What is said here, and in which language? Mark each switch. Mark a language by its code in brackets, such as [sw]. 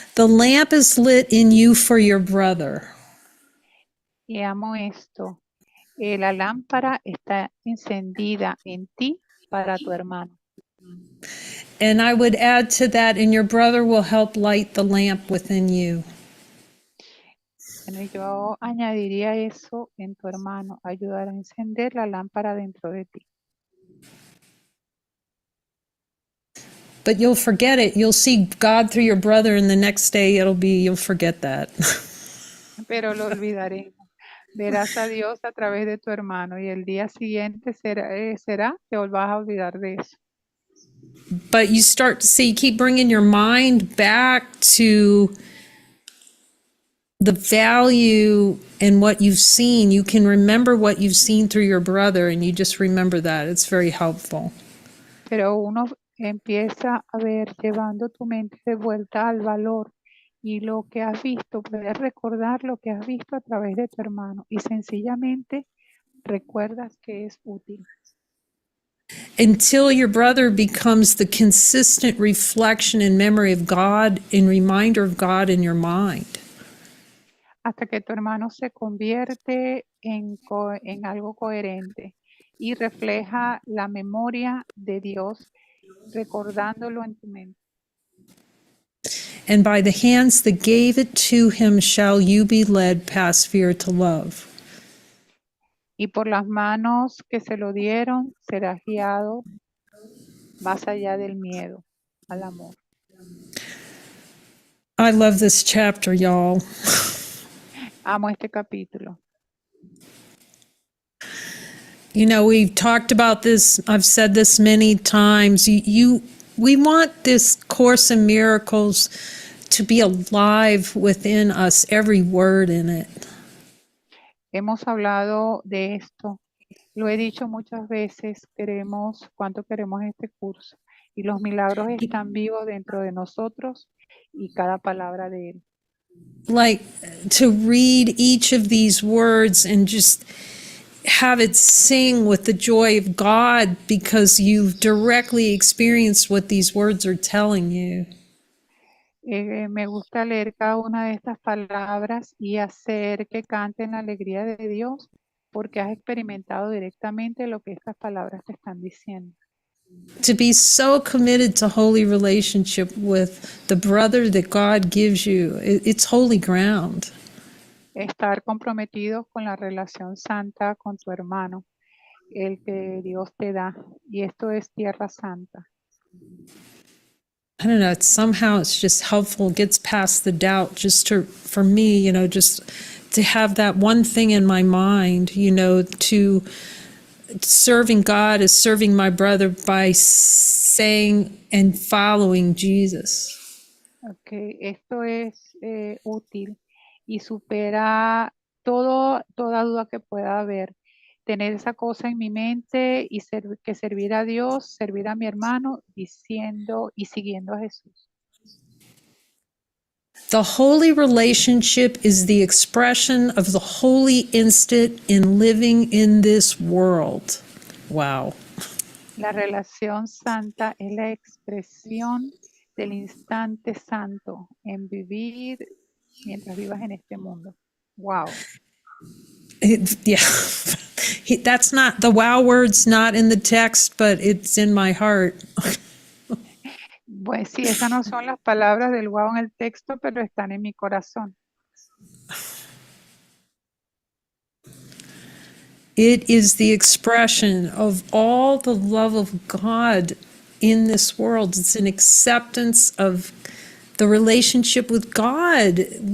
[en] The lamp is lit in you for your brother. [es] Y amo esto. La lámpara está encendida en ti para tu hermano. [en] And I would add to that, and your brother will help light the lamp within you. [es] Bueno, yo añadiría eso en tu hermano, ayudar a encender la lámpara dentro de ti. [en] But you'll forget it. You'll see God through your brother, and the next day you'll forget that. [es] Pero lo olvidaremos. Verás a Dios a través de tu hermano y el día siguiente será que vas a olvidar de eso. [en] But you start to see, keep bringing your mind back to the value and what you've seen. You can remember what you've seen through your brother, and you just remember that. It's very helpful. [es] Pero uno empieza a ver, llevando tu mente de vuelta al valor y lo que has visto, puedes recordar lo que has visto a través de tu hermano y sencillamente recuerdas que es útil. [en] Until your brother becomes the consistent reflection and memory of God and reminder of God in your mind. [es] Hasta que tu hermano se convierte en algo coherente y refleja la memoria de Dios, recordándolo en tu mente. [en] And by the hands that gave it to him shall you be led past fear to love. [es] Y por las manos que se lo dieron, serás guiado más allá del miedo, al amor. [en] I love this chapter, y'all. [es] Amo este capítulo. [en] You know, we've talked about this. I've said this many times. We want this Course in Miracles to be alive within us, every word in it. [es] Hemos hablado de esto. Lo he dicho muchas veces, cuánto queremos este curso. Y los milagros están vivos dentro de nosotros y cada palabra de él. [en] Like to read each of these words and just have it sing with the joy of God because you've directly experienced what these words are telling you. [es] Me gusta leer cada una de estas palabras y hacer que canten la alegría de Dios porque has experimentado directamente lo que estas palabras te están diciendo. [en] To be so committed to holy relationship with the brother that God gives you, it's holy ground. [es] Estar comprometidos con la relación santa con tu hermano, el que Dios te da. Y esto es tierra santa. [en] I don't know, somehow it's just helpful, gets past the doubt, just to, for me, just to have that one thing in my mind, to serving God is serving my brother by saying and following Jesus. [es] Okay, esto es útil y supera toda duda que pueda haber. Tener esa cosa en mi mente y que servir a Dios, servir a mi hermano, diciendo y siguiendo a Jesús. [en] The holy relationship is the expression of the holy instant in living in this world. Wow. [es] La relación santa es la expresión del instante santo en vivir mientras vivas en este mundo. Wow. [en] Yeah. That's not, the wow word's not in the text, but it's in my heart. [es] Pues sí, esas no son las palabras del wow en el texto, pero están en mi corazón. [en] It is the expression of all the love of God in this world. It's an acceptance of the relationship with God.